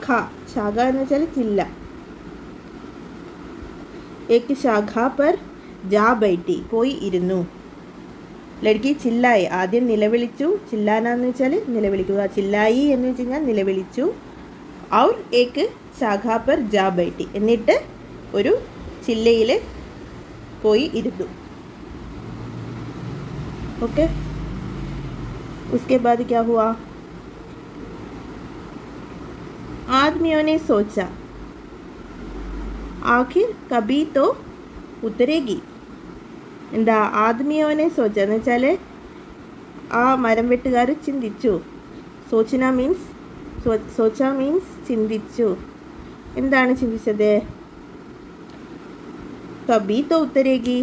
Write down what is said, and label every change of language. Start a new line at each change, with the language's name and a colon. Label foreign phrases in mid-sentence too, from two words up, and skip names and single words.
Malayalam: ശാഖ എന്ന് വെച്ചാൽ ചില്ല.
Hindi: एक शाखा पर जा बैठी,
Malayalam: പോയി ഇരുന്നു.
Hindi: लड़की चिल्लाई.
Malayalam: ആദ്യം നിലവിളിച്ചു. ചില്ലാനാന്ന് വെച്ചാൽ നിലവിളിക്കുക. ചില്ലായി എന്ന് വെച്ച് കഴിഞ്ഞാൽ നിലവിളിച്ചു.
Hindi: और एक शाखा पर जा बैठी,
Malayalam: എന്നിട്ട് ഒരു ചില്ലയിൽ പോയി ഇരുന്നു.
Hindi: ओके, उसके बाद क्या हुआ? आदमियों ने सोचा आखिर कभी तो उतरेगी.
Malayalam: എന്താ
Hindi: आदमियों ने सोचा
Malayalam: എന്ന് വെച്ചാൽ ആ മരം വെട്ടുകാർ ചിന്തിച്ചു. സോച്ചന മീൻസ് സോച്ച മീൻസ് ചിന്തിച്ചു. എന്താണ് ചിന്തിച്ചത്?
Hindi: कभी तो उतरेगी.